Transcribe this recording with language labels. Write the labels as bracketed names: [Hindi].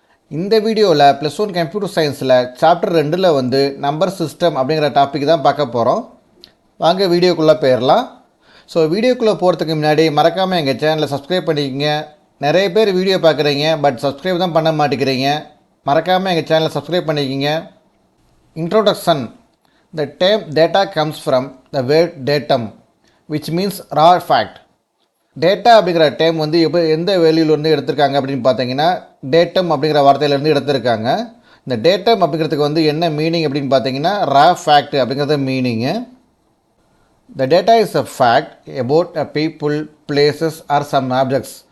[Tamil] இந்த வீடியோவில் +1 கம்ப்யூட்டர் சயின்ஸில் சாப்டர் 2 வந்து நம்பர் சிஸ்டம் அப்படிங்கிற டாபிக் தான் பார்க்க போகிறோம். வாங்க வீடியோக்குள்ளே போயிடலாம். ஸோ வீடியோக்குள்ளே போகிறதுக்கு முன்னாடி மறக்காமல் எங்கள் சேனலை சப்ஸ்கிரைப் பண்ணிக்கோங்க. நிறைய பேர் வீடியோ பார்க்குறீங்க, பட் சப்ஸ்கிரைப் தான் பண்ண மாட்டேங்கிறீங்க. மறக்காமல் எங்கள் சேனலை சப்ஸ்கிரைப் பண்ணிக்கோங்க. [English] Introduction. The term data comes from the word datum, which means raw fact. [Tamil] Data அப்படிங்கிற டேம் வந்து எப்போ எந்த வேல்யூலேருந்து எடுத்திருக்காங்க அப்படின்னு பார்த்தீங்கன்னா டேட்டம் அப்படிங்கிற வார்த்தையிலேருந்து எடுத்திருக்காங்க. இந்த டேட்டம் அப்படிங்கிறதுக்கு வந்து என்ன மீனிங் அப்படின்னு பார்த்தீங்கன்னா ரா ஃபேக்ட் அப்படிங்கிறது meaning. [English] The data is a fact about a people, places or some objects.